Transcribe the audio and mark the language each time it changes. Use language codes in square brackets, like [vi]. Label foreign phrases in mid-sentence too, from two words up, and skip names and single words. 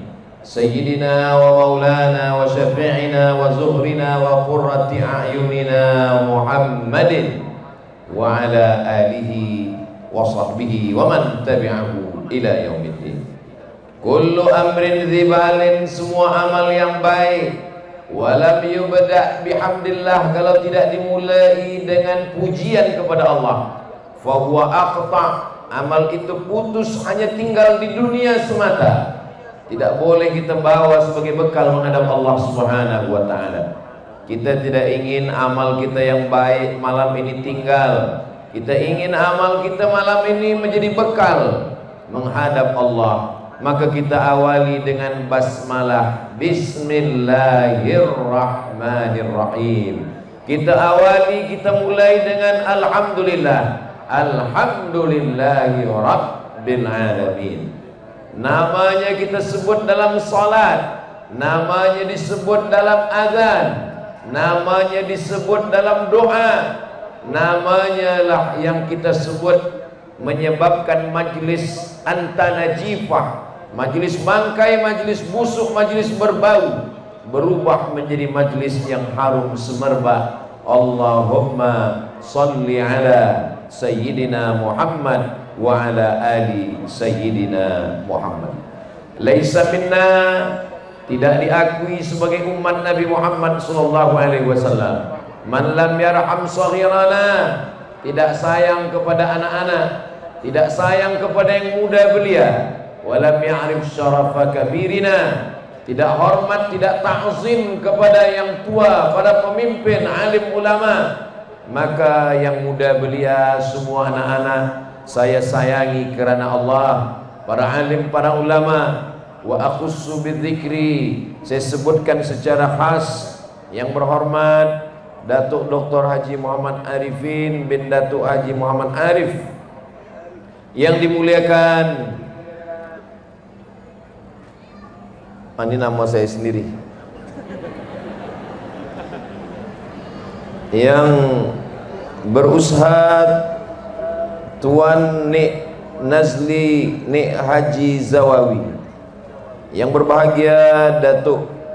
[ar] سيدنا ومولانا وشفيعنا وذخرنا وقرة أعيننا محمد وعلى آله وصحبه ومن تبعه إلى يوم الدين. كل أمر ذي بال, [ms] semua amal yang baik, [ar] ولم يبدأ بحمد الله, [ms] kalau tidak dimulai dengan pujian kepada Allah, [ar] فهو أقطع', [ms] amal itu putus, hanya tinggal di dunia semata. Tidak boleh kita bawa sebagai bekal menghadap Allah [ar] سبحانه وتعالى. [ms] Kita tidak ingin amal kita yang baik malam ini tinggal. Kita ingin amal kita malam ini menjadi bekal menghadap Allah. Maka kita awali dengan basmalah. Bismillahirrahmanirrahim. Kita awali, kita mulai dengan alhamdulillah. [ar] الحمد لله رب العالمين. [ms] Namanya kita sebut dalam salat, namanya disebut dalam azan, namanya disebut dalam doa, namanya lah yang kita sebut menyebabkan majlis antanajifah, majlis bangkai, majlis busuk, majlis berbau, berubah menjadi majlis yang harum semerbak. [ar] اللهم صل على سيدنا محمد وعلى آل سيدنا محمد. ليس منا, [ms] tidak diakui sebagai umat Nabi Muhammad [ar] صلى الله عليه وسلم من لم يرحم صغيرنا, [ms] tidak sayang kepada anak-anak, tidak sayang kepada yang muda belia, [ar] ولم يعرف شرف كبيرنا, [ms] tidak hormat, tidak ta'zim kepada yang tua, pada pemimpin, alim ulama, maka yang muda belia, semua anak-anak saya sayangi kerana Allah. Para alim, para ulama, [ar] وأخص بالذكر, [ms] saya sebutkan secara khas yang berhormat Datuk Dr. Haji Muhammad Arifin bin Datuk Haji Muhammad Arif, yang dimuliakan. Ini nama saya sendiri, yang berusaha Tuan Nik Nazli Nik Haji Zawawi, yang berbahagia Datuk